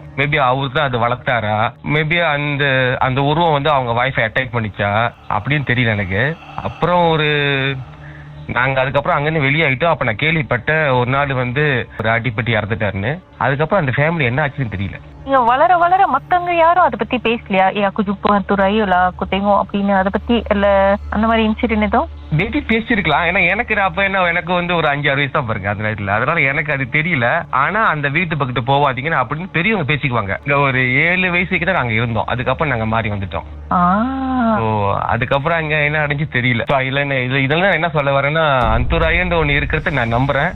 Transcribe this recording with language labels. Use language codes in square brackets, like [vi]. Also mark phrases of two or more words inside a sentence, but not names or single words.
[ta] மேபி அவரு தான் அது வளர்த்தாரா, மேபி அந்த உருவம் வந்து அவங்க [en] wife attack [ta] பண்ணிச்சா அப்படின்னு தெரியல எனக்கு. அப்புறம் நாங்க அதுக்கப்புறம் அங்கிருந்து வெளியாயிட்டோம். அப்ப நான் கேள்விப்பட்ட ஒரு நாள் வந்து ஒரு அடிப்பட்டி இறந்துட்டாருன்னு. அதுக்கப்புறம் அந்த ஃபேமிலி என்ன ஆச்சுன்னு தெரியல. நீங்க வளர வளர மத்தவங்க யாரும் அதை பத்தி பேசலையா? [ms] aku jumpa hantu raya lah, aku tengok [ta] அப்படின்னு அதை பத்தி இல்ல அந்த மாதிரி இன்சிடென்ட் எதுவும்? மேபி பேசிருக்கலாம். ஏன்னா எனக்கு வந்து ஒரு 5-6 வயசு தான் பாருங்க அந்த நேரத்துல. அதனால எனக்கு அது தெரியல. ஆனா அந்த வீட்டு பக்கத்து போவாதீங்கன்னு அப்படின்னு பெரியவங்க பேசிக்குவாங்க. இங்க ஒரு 7 வயசுக்கு தான் நாங்க இருந்தோம். அதுக்கப்புறம் நாங்க மாறி வந்துட்டோம். அதுக்கப்புறம் அங்க என்ன அடைஞ்சு தெரியல. இதெல்லாம் என்ன சொல்ல வரேன்னா, அந்துராயன்ற ஒண்ணு இருக்கிறத நான் நம்புறேன்.